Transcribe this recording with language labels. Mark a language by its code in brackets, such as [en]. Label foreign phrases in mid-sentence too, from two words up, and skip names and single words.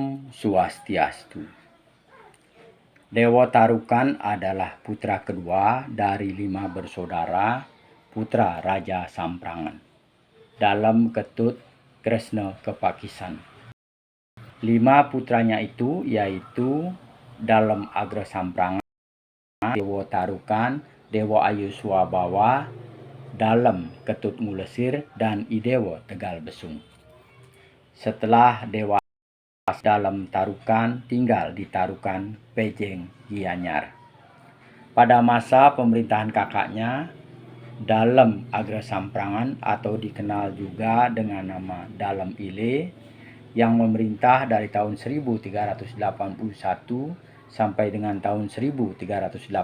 [id] Swastiastu. Dewa Tarukan adalah putra kedua dari 5 bersaudara putra Raja Samprangan dalam Ketut Kresna Kepakisan. 5 putranya itu yaitu dalam Agra Samprangan, Dewa Tarukan, Dewa Ayu Swabawa, dalam Ketut Ngulesir, dan Idewa Tegal Besung. Setelah Dewa dalam Tarukan tinggal di Tarukan Pejeng Gianyar. Pada masa pemerintahan kakaknya dalam Agra Samprangan atau dikenal juga dengan nama Dalam Ile yang memerintah dari tahun 1381 sampai dengan tahun 1386.